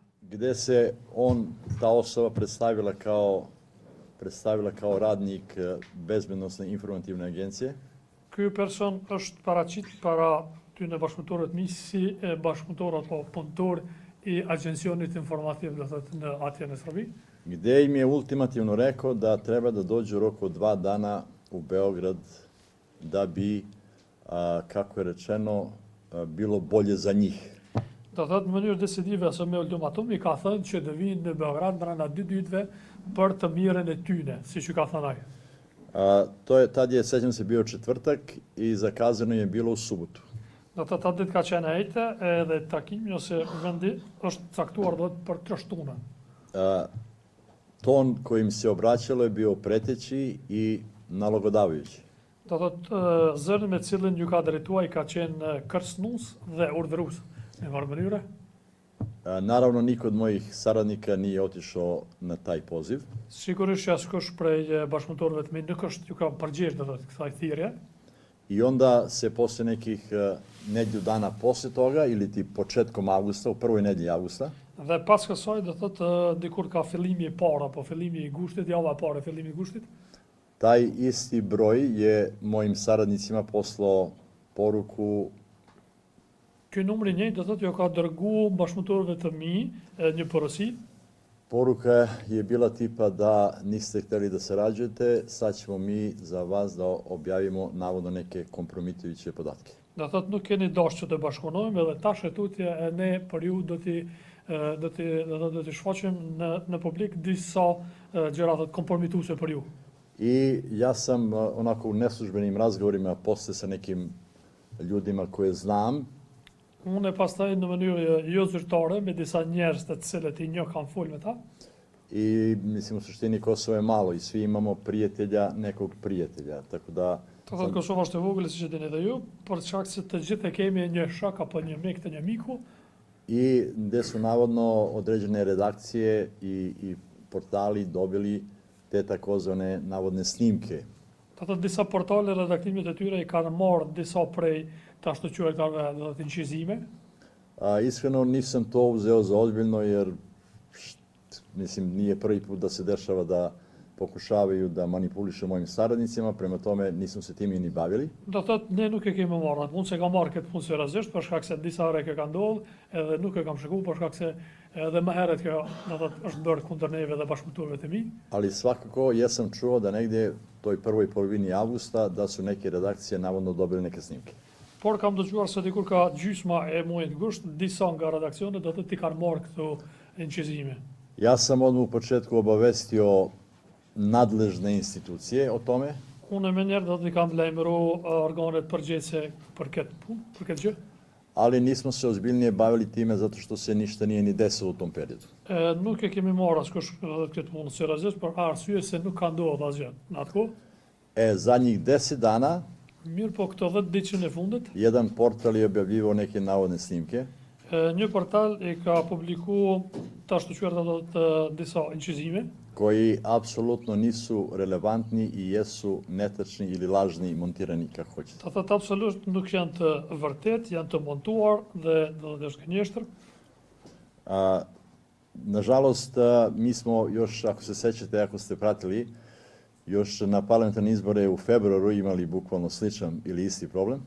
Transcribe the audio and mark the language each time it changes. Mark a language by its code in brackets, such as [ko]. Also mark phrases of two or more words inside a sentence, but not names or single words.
[sr] gde se ta osoba predstavila kao radnik Bezbednosne informativne agencije. [sq] Ky person është paraqit para tyne bashkëpunëtorët mi si bashkëpunëtor apo punëtor i Agjencionit Informativ në atje në Srbi. [sr] Gde im je ultimativno rekao da treba da dođu u roku od 2 dana u Beograd da bi, kako je rečeno, bilo bolje za njih. [sq] Do thot në mënyrë decisive ose me ultimatum i ka thënë që do vinë në Beograd brenda 2 ditëve për të mirën e tyne, siç i ka thënë ai. [sr] Tad je, sećam se, bio četvrtak i zakazano je bilo u subotu. [sq] Do të ta ditë ka qenë ejte edhe takimi ose vendi është caktuar do për trashtunën. [sr] Ton kojim se obraćalo je bio preteći i nalogodavajući. [sq] Do thot zëri me cilin ju ka drejtuar ka qenë kërcënues dhe urdhërues në varë mënyre. [sr] Naravno, niko od mojih saradnika nije otišao na taj poziv. [sq] Sigurisht që askush prej bashkëpunëtorëve të mi nuk është ju ka përgjegjë do thot kësaj thirrje. [sr] I onda se posle nekih nedjelju dana posle toga, ili ti početkom avgusta, u prvoj nedjelji avgusta, [sq] dhe pas kësaj do thot dikur ka fillimi i parë apo fillimi i gushtit, java e parë e fillimi i gushtit. [sr] Taj isti broj je mojim saradnicima poslao poruku. [sq] Ky numri njëjtë do thot ju ka dërguar bashkëpunëtorëve të mi një porosi. [sr] Poruka je bila tipa da niste hteli da sarađujete, sad ćemo mi za vas da objavimo navodno neke kompromitujuće podatke. [sq] Do thot nuk keni dashur që të bashkëpunojmë edhe tash e tutje e ne për ju do t'i shfaqim në publik disa gjëra kompromituese për ju. [sr] I ja sam onako u neslužbenim razgovorima posle sa nekim ljudima koje znam. [sq] Unë e pastaj në mënyrë jo zyrtare me disa njerëz të cilët i njoh kam folë me ta. [sr] I mislim u suštini Kosovo je malo i svi imamo prijatelja nekog prijatelja, tako da. [sq] Do thot Kosova është e vogël siç e dini edhe ju, për shkak se të gjithë e kemi një shok apo një mik të një miku. [sr] I gde su navodno određene redakcije i portali dobili te takozvane navodne snimke. [sq] Do thot disa portale redaktimit e tyre i kanë marrë disa prej të ashtu quajturve do të inqizime. [sr] Iskreno nisam to uzeo za ozbiljno jer mislim nije prvi put da se dešava da pokušavaju da manipulišu mojim saradnicima, prema tome nisam se time ni bavili. [sq] Do thot ne nuk e kemi marrë atë punë, se kam marrë këtë punë seriozisht për shkak se disa herë që ka ndodhur, edhe nuk e kam shikuar për shkak se edhe më herët kjo do thot është bërë kundër neve dhe bashkëpunëtorëve të mi. [sr] Ali svakako jesam čuo da negdje toj prvoj polovini avgusta da su neke redakcije navodno dobili neke snimke. [sq] Por kam dëgjuar se dikur ka gjysma e muajit gusht, disa nga redakcionet do të ti kanë marrë këto inqizime. [sr] Ja sam odmah u početku obavestio nadležne institucije o tome. [sq] Unë me njerë do të kam lajmëruar organet përgjegjëse për këtë gjë. [sr] Ali nismo se ozbiljnije bavili time zato što se ništa nije ni desilo u tom periodu. [sq] Nuk e kemi marrë askush këtë punë seriozisht për arsye se nuk ka ndodhur asgjë në atë kohë. [sr] Zadnjih 10 dana [sq] mirë po këto 10 ditë në fundit, [sr] jedan portal je objavljivao neke navodne snimke. [sq] Një portal i ka publikuar të ashtu quajtur disa inqizime [sr] koji apsolutno nisu relevantni i jesu netačni ili lažni montirani kako hoćete. [sq] Do thotë absolutisht nuk janë të vërtet, janë të montuar dhe do të është gënjeshtër. [sr] Nažalost, mi smo još, ako se sećate, ako ste pratili, još na parlamentarne izbore u februaru imali bukvalno sličan ili isti problem.